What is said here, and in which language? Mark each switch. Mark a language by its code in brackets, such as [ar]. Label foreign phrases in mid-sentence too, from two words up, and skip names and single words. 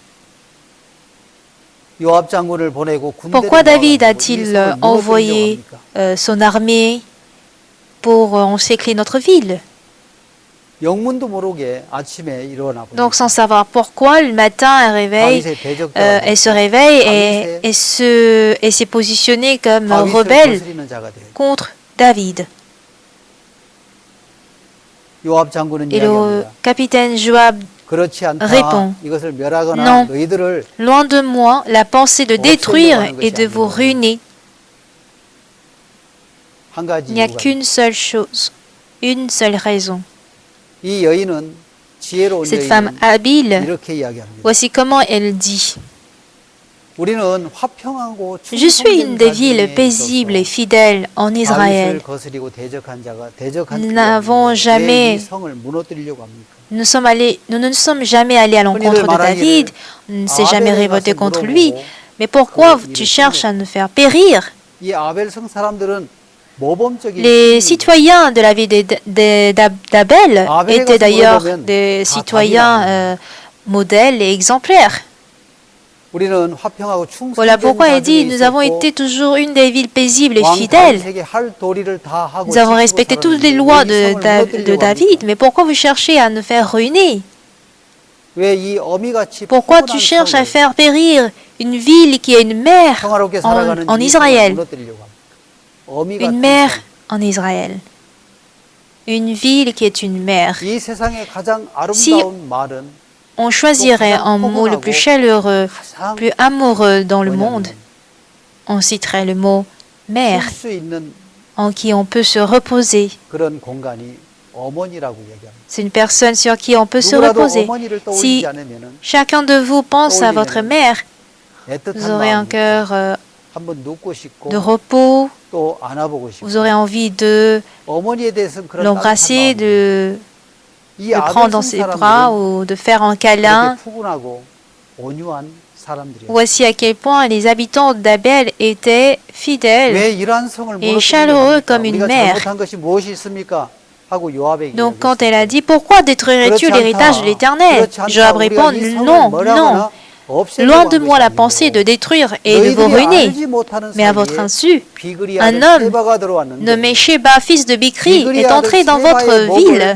[fr] Pourquoi David a-t-il envoyé son armée pour encercler notre ville? Donc, sans savoir pourquoi, le matin, elle se réveille et s'est positionnée comme rebelle contre David. [ko] 요압 장군은 [fr] Et le [ko] 이야기합니다. [fr] capitaine Joab [ko] 그렇지 않다. [fr] répond, [ko] 이것을 멸하거나 [fr] non, [ko] 너희들을 [fr] loin de moi la pensée de détruire et de vous ruiner. [ko] 한 가지 [fr] Il n'y a [ko] 이유가 [fr] qu'une seule chose, une seule raison. [ko] 이 여인은 지혜로운 [fr] Cette femme [ko] 여인은 [fr] habile, [ko] 이렇게 이야기합니다. [fr] voici comment elle dit. [ko] 우리는 화평하고 [fr] Je suis une [ko] 충성된 [fr] des villes [ko] 자중에 [fr] paisibles et [ko] 있어서 [fr] fidèles en Israël. [ko] 다윗을 거스리고 대적한 자가 대적한 [fr] Nous [ko] 자가 [fr] n'avons [ko] 왜 이 [fr] jamais, [ko] 성을 무너뜨리려고 합니까? [fr] nous ne sommes jamais allés à l'encontre de David, on ne s'est jamais révolté contre lui. Mais pourquoi tu cherches à nous faire périr? [ko] 이 아벨성 사람들은 모범적인 [fr] Les [ko] 시민입니다. [fr] citoyens de la ville d'Abel étaient d'ailleurs des citoyens modèles et exemplaires. [ko] 우리는 화평하고 [fr] Voilà [ko] 충성된 [fr] pourquoi il [ko] 자중에 [fr] dit, nous avons [ko] 있었고 [fr] été toujours une des villes paisibles et [ko] 왕 [fr] fidèles. [ko] 다윗에게 할 도리를 다 하고 [fr] Nous avons [ko] 지키고 [fr] respecté toutes les [ko] 살았는데 [fr] lois [ko] 왜 이 성을 [fr] de [ko] 무너뜨리려고 [fr] David, [ko] 합니까? [fr] mais pourquoi vous cherchez à nous faire ruiner? [ko] 왜 이 어미같이 [fr] Pourquoi [ko] 포근한 [fr] tu cherches à [ko] 성을 [fr] faire périr une ville qui est une mère [ko] 평화롭게 살아가는 [fr] en [ko] 이 성을 [fr] Israël? [ko] 무너뜨리려고 합니까? 어미 [fr] Une [ko] 같은 [fr] mère [ko] 성. [fr] en Israël. Une ville qui est une mère. [ko] 이 세상의 가장 아름다운 말은 [fr] On choisirait un mot le plus chaleureux, [ko] 가장 [fr] plus amoureux dans le monde. [ko] 뭐냐면 [fr] On citerait le mot mère, [ko] 쉴 수 있는 [fr] en qui on peut se reposer. [ko] 그런 공간이 어머니라고 얘기합니다. [fr] C'est une personne sur qui on peut se [ko] 누구라도 [fr] reposer. [ko] 어머니를 떠올리지 [fr] Si [ko] 않으면은 [fr] chacun de vous pense à votre mère, vous [ko] 애틋한 [fr] aurez un [ko] 마음이 [fr] cœur [ko] 한번 눕고 싶고 [fr] de repos, [ko] 또 안아보고 싶고 [fr] vous aurez envie de [ko] 어머니에 대해서는 그런 [fr] l'embrasser, [ko] 따뜻한 마음이 [fr] de [ko] 이 [fr] le prendre dans ses bras [ko] 아벨성 [fr] ou de faire un [ko] 사람들은 [fr] câlin. [ko] 그렇게 푸근하고 온유한 사람들이에요. [fr] Voici à quel point les habitants d'Abel étaient fidèles. [ko] 왜 이러한 성을 [fr] et chaleureux [ko] 무너뜨리려고 [fr] comme [ko] 합니까? [fr] une [ko] 우리가 [fr] mère. [ko] 잘못한 것이 무엇이 있습니까? 하고 요압에게 [fr] Donc quand [ko] 이야기했어요. [fr] elle a dit, pourquoi détruirais-tu l'héritage de l'Éternel? Joab répond, non, non, loin de moi la pensée de détruire et de vous ruiner. Mais à votre insu, un homme nommé Sheba, fils de Bikri, est entré dans votre ville.